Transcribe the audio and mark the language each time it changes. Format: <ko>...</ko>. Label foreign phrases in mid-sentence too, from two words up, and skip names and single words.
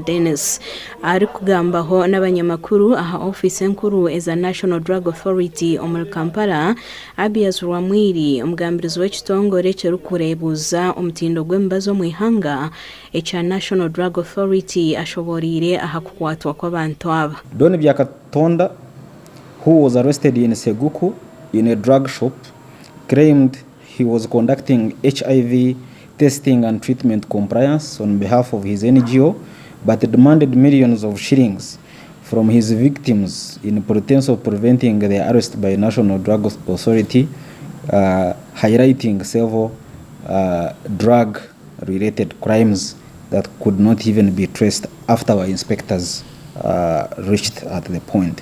<nyn>Dennis ari kugambaho n'abanyamakuru aha office enkuru eza National Drug Authority omu Kampala Abias Rwamwiri omugambirizi w'ekitongole ekirikureebuuza omutindo gw'emibazi omu ihanga ekya National Drug Authority ashoboriire aha kukwatwa kw'abantu aba.</nyn> <en>Doni bya Katonda, who was arrested in Seguku in a drug shop, claimed he was conducting HIV testing and treatment compliance on behalf of his NGO, but demanded millions of shillings from his victims in pretense of preventing their arrest by National Drug Authority, highlighting several drug-related crimes that could not even be traced after our inspectors reached at the point.</en>